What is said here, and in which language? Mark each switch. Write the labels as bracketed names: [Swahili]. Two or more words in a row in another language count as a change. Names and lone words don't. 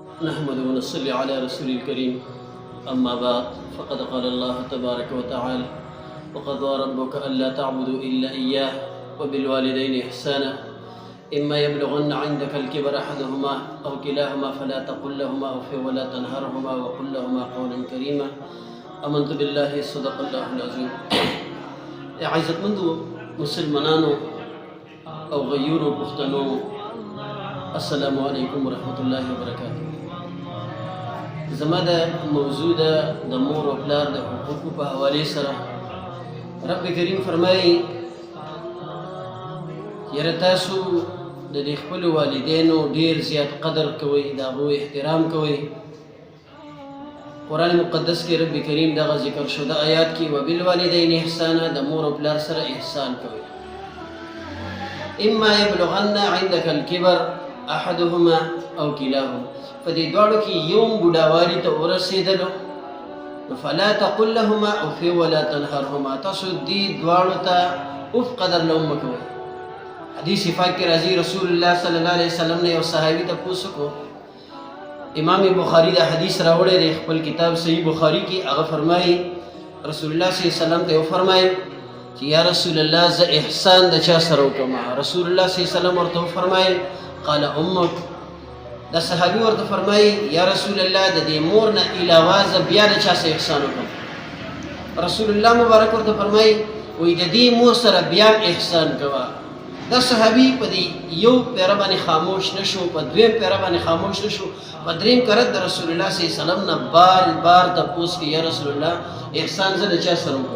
[Arabic] نحمد ونصلي على رسول الكريم أما بعد فقد قال الله تبارك وتعالى وقضى ربك ألا تعبدوا إلا إياه وبالوالدين إحسانا إما يبلغن عندك الكبر أحدهما أو كلاهما فلا تقل لهما أف ولا تنهرهما وقل لهما قولا كريما آمنت بالله صدق الله العظيم. [Pashto] عزت مندو مسلمانانو او غیورو پښتنو [Arabic] السلام علیکم ورحمت الله وبرکاته. [Pashto] زما د موضوع د مور او پلار د حقوقو په حواله سره رب کریم فرمایي یره تاسو د خپل والدینو ډیر زیات قدر کوئ، د هغوی احترام کوئ. قرآن مقدس کې رب کریم دغه ذکر شو د آیات کې [Arabic] وبالوالدین احسانا، [Pashto] د مور او پلار سره احسان کوئ. [Arabic] اما یبلغن عندك الكبر احدهما او كلاهما، [Pashto] په دې دواړو کې یو بوډاوالي ته ورسېدلو [Arabic] فلا تقل لهما اف ولا تنهرهما، [Pashto] تاسو دې دواړو ته اف قدر نه مه کوئ. حدیث پاک کې راځي رسول الله [Arabic] صلی الله علیه وسلم [Pashto] نے یو صحابي ته پوښتنه وکړه. امام بخاری دا حدیث راوړی دی خپل کتاب صحیح بخاری کې. هغه فرمایي رسول الله [Arabic] صلی الله علیه وسلم [Pashto] ته فرمایي چې [Arabic] یا رسول الله [Pashto] زه احسان د چا سره وکړم؟ رسول الله [Arabic] صلی الله علیه وسلم [Pashto] ورته فرمایي [Arabic] قال امك. [Pashto] دا صحابي ورته فرمایي [Arabic] یا رسول الله [Pashto] د دې مور نه علاوه زه بیا د چا سره احسان وکړم؟ رسول الله مبارک ورته فرمایي وایي د دې مور سره بیا احسان کوه. دا صحابي په دې یو پیره باندې خاموش نشو، په دویم پیره باندې خاموش نشو، په دریم کرت د رسول الله [Arabic] صلی الله علیه وسلم [Pashto] نه بار تپوس کې [Arabic] یا رسول الله [Pashto] احسان زه د چا سره وکړم؟